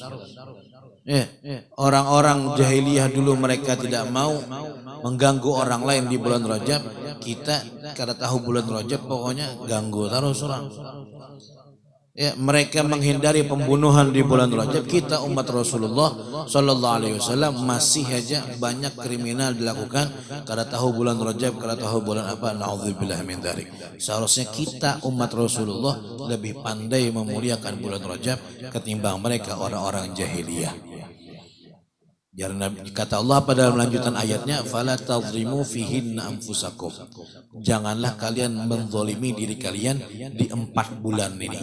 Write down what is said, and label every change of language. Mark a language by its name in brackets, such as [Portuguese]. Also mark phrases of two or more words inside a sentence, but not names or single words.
[Indonesian] Orang-orang jahiliyah dulu mereka tidak mau mengganggu orang lain di bulan Rajab. [Banjar] Kita kada tahu bulan Rajab pokoknya ganggu terus orang. [Indonesian] Mereka menghindari pembunuhan di bulan Rajab. Kita umat Rasulullah [Arabic] صلى الله عليه وسلم [Indonesian] masih aja banyak kriminal dilakukan. [Banjar] Kada tahu bulan Rajab, kada tahu bulan apa. [Arabic] نعوذ بالله من ذلك. [Indonesian] Seharusnya kita umat Rasulullah lebih pandai memuliakan bulan Rajab ketimbang mereka orang-orang jahiliyah. Kata Allah pada lanjutan ayatnya, [Arabic] فلا تظلموا فيهن أنفسكم. [Indonesian] Janganlah kalian menzalimi diri kalian di 4 bulan ini.